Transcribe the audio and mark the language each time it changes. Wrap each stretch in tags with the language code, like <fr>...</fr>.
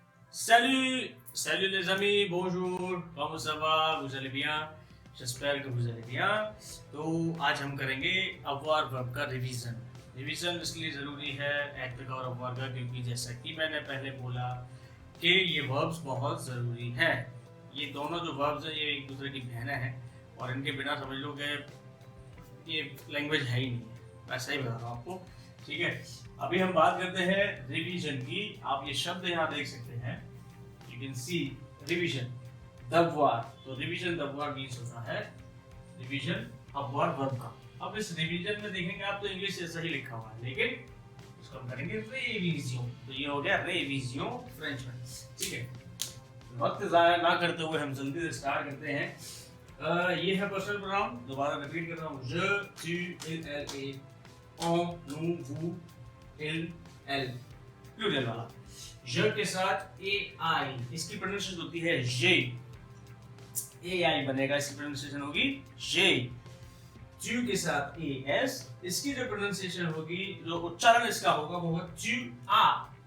<fr>Salut, salut les amis, bonjour, comment ça va, vous allez bien? j'espère que vous allez bien।</fr> <hi>तो आज हम करेंगे अवॉर verb का revision इसलिए ज़रूरी है एक्टिव और अवॉर का, क्योंकि जैसा कि मैंने पहले बोला कि ये वर्ब्स बहुत ज़रूरी हैं। ये दोनों जो वर्ब्स हैं ये एक दूसरे की बहनें हैं और इनके बिना समझ लो कि ये लैंग्वेज है ही नहीं है। मैं सही बता रहा हूँ आपको, ठीक है। अभी हम बात करते हैं रिवीजन की। आप ये शब्द यहाँ देख सकते हैं, यू कैन सी रिवीजन दबवार। तो रिवीजन दबवार मीन्स होता है रिवीजन अवॉर वर्ब का। अब इस रिवीजन में देखेंगे आप तो इंग्लिश ऐसा ही लिखा हुआ है, लेकिन इसको हम करेंगे रेविजियो। तो ये हो गया रेविजियो फ्रेंच में, ठीक है। वक्त ज़ाया ना करते हुए हम जल्दी से स्टार्ट करते हैं। ये है पर्सनल प्रोनाउन, दोबारा रिपीट कर रहा हूँ।</hi> <fr>je, tu, il, elle, et, on, nous, vous, il, elle,</fr> <hi>plural वाला। je के साथ ए आई, इसकी प्रोनाउंसिएशन होती है जे। ए आई बनेगा, इसकी प्रोनाउंसिएशन होगी जे। ट्यू के साथ ए एस, इसकी जो प्रोनाउंसिएशन होगी, जो उच्चारण इसका होगा वो होगा ट्यू आ।</hi>